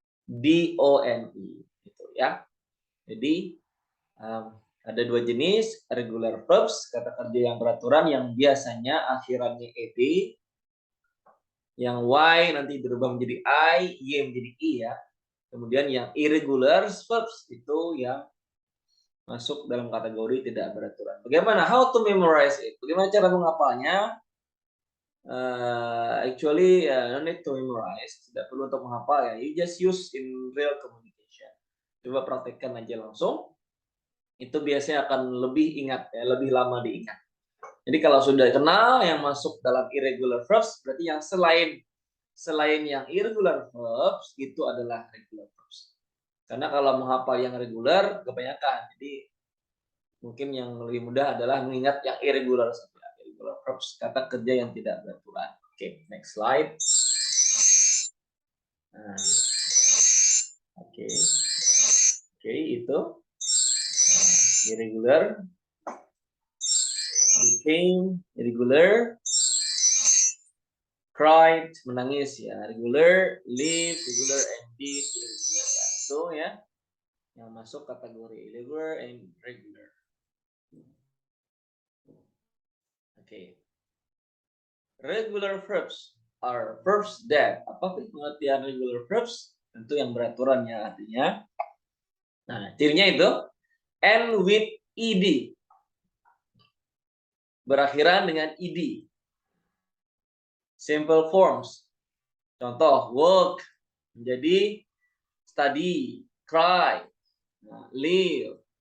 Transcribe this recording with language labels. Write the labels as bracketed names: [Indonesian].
[Indonesian] D-O-N-E gitu ya. Jadi ada dua jenis regular verbs, kata kerja yang beraturan yang biasanya akhirannya ed. Yang y nanti berubah menjadi i, y menjadi i ya. Kemudian yang irregular verbs itu yang masuk dalam kategori tidak beraturan. Bagaimana? [English] How to memorize it? [Indonesian] Bagaimana cara menghafalnya? [English] Actually, no need to memorize. [Indonesian] Tidak perlu untuk menghafal ya. [English] You just use in real communication. [Indonesian] Coba praktekkan aja langsung. Itu biasanya akan lebih ingat ya, lebih lama diingat. Jadi kalau sudah kenal yang masuk dalam irregular verbs, berarti yang selain yang irregular verbs itu adalah regular verbs. Karena kalau menghafal yang regular kebanyakan. Jadi mungkin yang lebih mudah adalah mengingat yang irregular saja. Irregular verbs, kata kerja yang tidak beraturan. [English] Oke, next slide. Nah, oke, itu irregular, became irregular, cried, [Indonesian] menangis ya, [English] regular, live, regular, and did, irregular. [Indonesian] Itu ya, yang masuk kategori irregular and regular. Oke. [English] Regular verbs are verbs that. [Indonesian] Apa pengertian regular verbs? Tentu yang beraturan ya artinya. Nah, cirinya itu [English] end with ed. [Indonesian] Berakhiran dengan ed. Simple forms. Contoh, work menjadi study, cry, live.